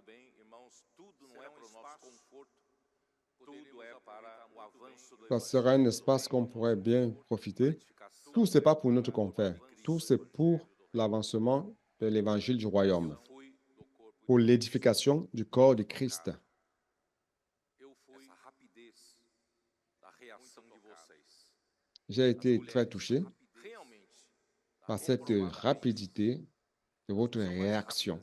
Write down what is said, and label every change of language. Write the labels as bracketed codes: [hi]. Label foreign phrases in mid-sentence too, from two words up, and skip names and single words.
[pt] bem, irmãos, tudo não é para o nosso conforto, tudo é para o avanço do [fr] Ça sera un espace qu'on pourrait bien profiter. Tout, ce n'est pas pour notre confort. Tout, c'est pour l'avancement de l'évangile du royaume, pour l'édification du corps de Christ. J'ai été très touché par cette rapidité de votre réaction.